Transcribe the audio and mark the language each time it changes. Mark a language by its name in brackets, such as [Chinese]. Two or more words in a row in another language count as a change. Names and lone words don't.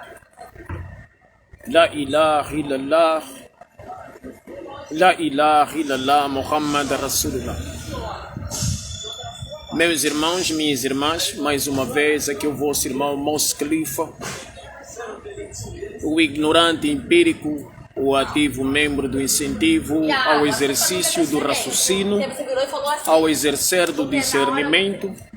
[Arabic] لا إله إلا الله لا إله إلا الله محمد رسول الله. [Portuguese] Meus irmãos, minhas irmãs, mais uma vez aqui o vosso irmão Mos Khalifa, o ignorante empírico, o ativo membro do incentivo ao exercício do raciocínio, ao exercer do discernimento.